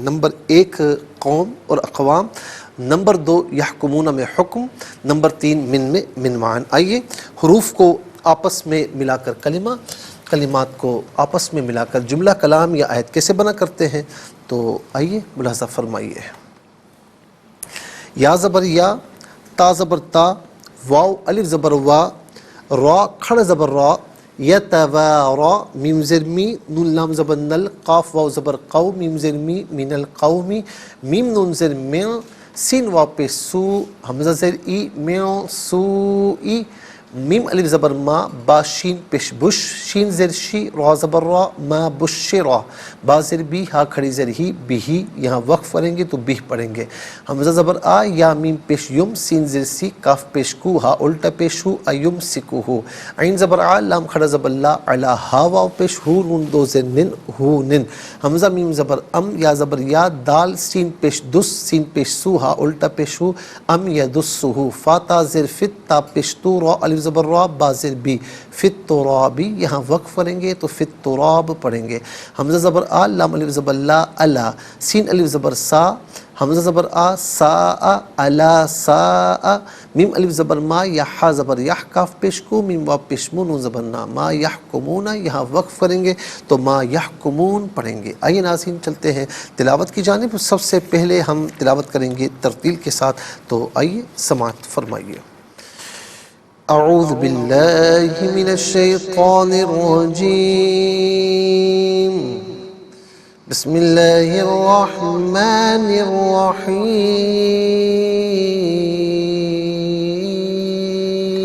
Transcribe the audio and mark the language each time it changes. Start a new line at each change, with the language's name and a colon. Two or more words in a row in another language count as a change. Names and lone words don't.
Urdu: نمبر 1 قوم اور اقوام، نمبر 2 یحکمون میں حکم، نمبر 3 من میں من معن۔ آئیے حروف کو آپس میں ملا کر کلمات کو آپس میں ملا کر جملہ کلام یا آیت کیسے بنا کرتے ہیں، تو آئیے ملاحظہ فرمائیے۔ یا زبر یا، تا زبر تا، واو الف زبر وا، را کھڑ زبر را، یتوارا میم زر می، نون لام زبر نل، قاف واو زبر قو، میم زر می
Arabic: من القومی،
Urdu: میم نون زر من، سین واو پہ سو، حمزہ زر ای، میو سو ای، میم الف زبر ما، با شین پیش بش، شین زر شی، را زبر را،
Arabic: ما بشرا،
Urdu: با زر بی، ہا کھڑی زر ہی، بھی، یہاں وقف پڑھیں گے تو بھی پڑھیں گے۔ حمزہ زبر آ، یا میم پیش یم، سین زر سی، کاف پیش کو، ہا الٹا پیش ہو، ایم سکو ہو، عین زبر آ، لام کھڑا زبر لا، علا، ہا واو پیش ہو، نون دو زر نن، ہو نن، حمزہ میم زبر ام، یا زبر یا، دال سین پیش دس، سین پیش سو، ہا الٹا پیش ہو، ام یا دس ہو، فا تا زر فت، تا پیش تو، را الف زبر را، با زر بی،
Arabic: فت ترابی،
Urdu: یہاں وقف پڑھیں گے تو فت تراب پڑھیں گے۔ حمزہ زبر آ، لام الف زبر لا، الا، سین الف زبر سا، حمزہ زبر آ، سا، الا سا، میم الف زبر ما، یا ہا زبر یح، کاف پیش کو، میم واو پیش مو، نون زبر نا،
Arabic: ما یحکمون،
Urdu: یہاں وقف کریں گے تو
Arabic: ما یحکمون
Urdu: پڑھیں گے۔ آئیے ناظرین چلتے ہیں تلاوت کی جانب۔ سب سے پہلے ہم تلاوت کریں گے ترتیل کے ساتھ، تو آئیے سماعت فرمائیے۔
Arabic: اعوذ باللہ من الشیطان الرجیم، بسم اللہ الرحمن الرحیم،